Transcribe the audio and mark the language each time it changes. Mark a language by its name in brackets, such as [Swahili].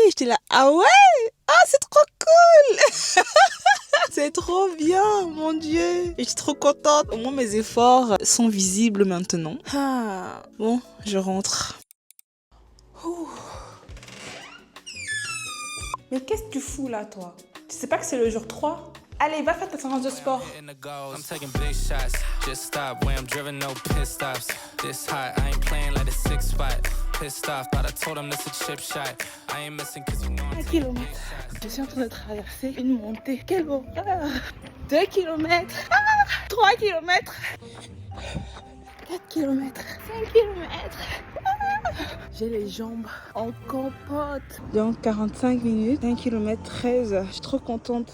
[French] J'étais là, ah ouais? Ah, c'est trop cool. C'est trop bien, mon Dieu. Je suis trop contente. Au moins, mes efforts sont visibles maintenant. Ah, bon, je rentre. Ouh. Mais qu'est-ce que tu fous là, toi? Tu sais pas que c'est le jour 3? Allez, va faire ta séance de sport. [English] I'm taking big shots. Just stop where I'm driven, no pit stops. This hot, I ain't playing like a 6-spot. Pissed off, but I told him that's a chip shot. I ain't missing cause you know I'm [French] 1 [English] taking [French] kilomètre. [English] big shots. [French] Je suis en train de traverser une montée. Quelle horreur! 2 kilomètres. 3 kilomètres. 4 kilomètres. 5 kilomètres. J'ai les jambes en compote. Dans 45 minutes, 1 km 13. Je suis trop contente.